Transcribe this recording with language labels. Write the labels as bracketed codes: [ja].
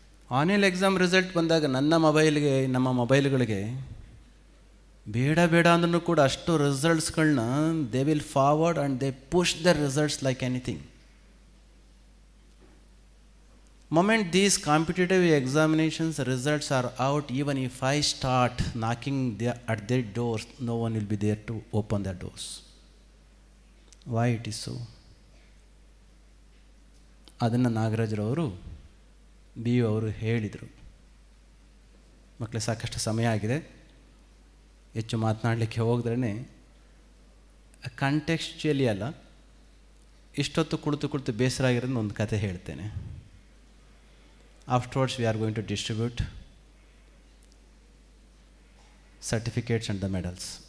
[en] annual exam result [kn] ಬಂದಾಗ ನಮ್ಮ ಮೊಬೈಲ್ಗಳಿಗೆ ಬೇಡ ಅಂದ್ರೂ ಕೂಡ ಅಷ್ಟು ರಿಸಲ್ಟ್ಸ್ಗಳನ್ನ [en] They will forward and they push the results like anything. Moment these competitive examinations results are out, even if I start knocking at their doors, no one will be there to open their doors. Why it is so? [kn] ಅದನ್ನು ನಾಗರಾಜ್ರವರು BEO ಅವರು ಹೇಳಿದರು. ಮಕ್ಕಳೇ, ಸಾಕಷ್ಟು ಸಮಯ ಆಗಿದೆ, ಹೆಚ್ಚು ಮಾತನಾಡಲಿಕ್ಕೆ ಹೋಗಿದ್ರೇ ಕಂಟೆಕ್ಸ್ಚುಯಲಿ ಅಲ್ಲ, ಇಷ್ಟೊತ್ತು ಕುಳಿತು ಬೇಸರ ಆಗಿರೋದು ಒಂದು ಕತೆ ಹೇಳ್ತೇನೆ. [en] Afterwards, we are going to distribute certificates and the medals.